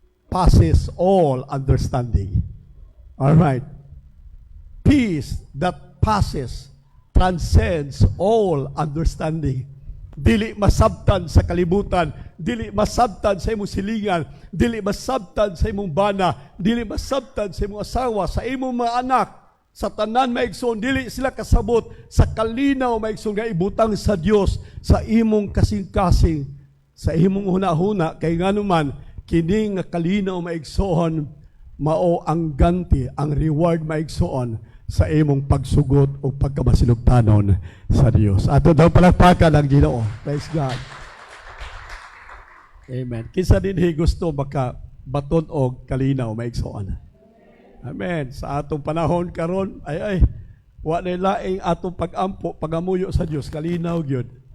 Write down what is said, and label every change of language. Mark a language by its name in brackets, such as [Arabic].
[English] Passes all understanding. Alright. Peace that passes, transcends all understanding. [Cebuano] Dili masabtan sa kalibutan, dili masabtan sa imong silingan, dili masabtan sa imong bana, dili masabtan sa imong asawa, sa imong mga anak, sa tanan maigsoon, dili sila kasabot sa kalinaw maigsoon nga ibutang sa Dios sa imong kasing-kasing, sa imong huna-huna, kay nganuman kini nga kalinaw maigsoon mao ang ganti, ang reward maigsoon sa imong pagsugot o pagkamasinugtanon sa Dios. Ato daw palakpakan ang Ginoo. [English] Praise God. Amen. [Cebuano] Kinsa dinhi gusto baka baton og kalinaw maigsoon. Amen. Sa atong panahon karon, ay wa na laing atong pag-ampo, pagamuyo sa Dios, kalinaw gyud.